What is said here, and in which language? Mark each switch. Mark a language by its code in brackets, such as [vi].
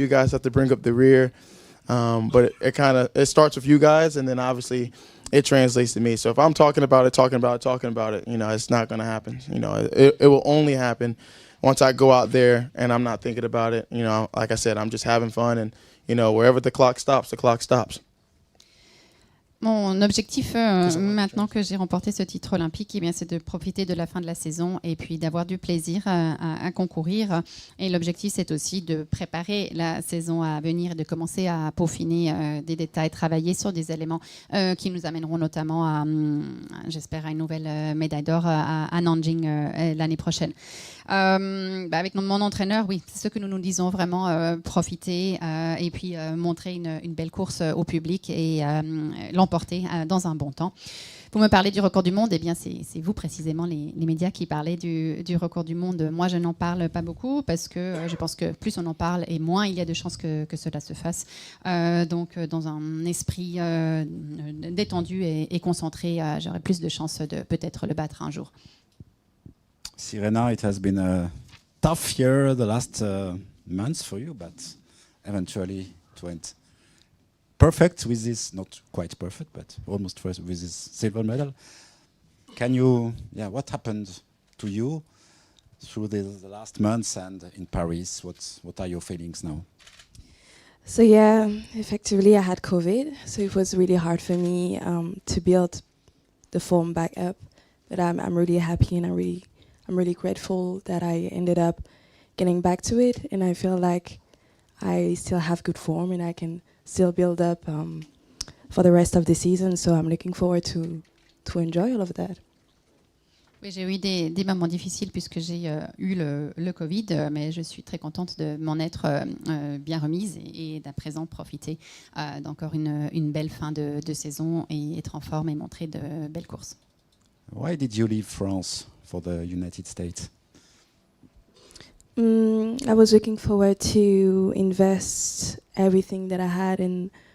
[en] You guys have to bring up the rear. But it starts with you guys, and then obviously it translates to me. So if I'm talking about it, you know, it's not going to happen. You know, it will only happen once I go out there and I'm not thinking about it. You know, like I said, I'm just having fun, and you know, wherever the clock stops, the clock stops. [fr] Mon objectif, maintenant que j'ai remporté ce titre olympique, eh bien, c'est de profiter de la fin de la saison et puis d'avoir du plaisir à concourir. Et l'objectif, c'est aussi de préparer la saison à venir et de commencer à peaufiner des détails, travailler sur des éléments qui nous amèneront notamment à, j'espère, à une nouvelle médaille d'or à Nanjing l'année prochaine. Avec mon entraîneur, oui, c'est ce que nous nous disons, vraiment profiter et puis montrer une belle course au public et l'emporter dans un bon temps. Vous me parlez du record du monde, eh bien c'est vous précisément les médias qui parlez du record du monde. Moi, je n'en parle pas beaucoup parce que je pense que plus on en parle et moins il y a de chances que cela se fasse. Donc, dans un esprit détendu et concentré, j'aurai plus de chances de peut-être le battre un jour. [en] Cyrena, it has been a tough year the last months for you, but eventually it went perfect with this, not quite perfect, but almost first with this silver medal. Can you, what happened to you through the last months and in Paris? What are your feelings now? So yeah, effectively I had COVID, so it was really hard for me to build the form back up. But I'm really happy, and I'm really grateful that I ended up getting back to it, and I feel like I still have good form and I can still build up for the rest of the season. So I'm looking forward to enjoy all of that. [fr] Oui, j'ai eu des moments difficiles puisque j'ai eu le Covid, mais je suis très contente de m'en être bien remise et d'à présent profiter d'encore une belle fin de saison et être en forme et montrer de belles courses. [en] Why did you leave France for the United States? I was looking forward to invest everything that I had into.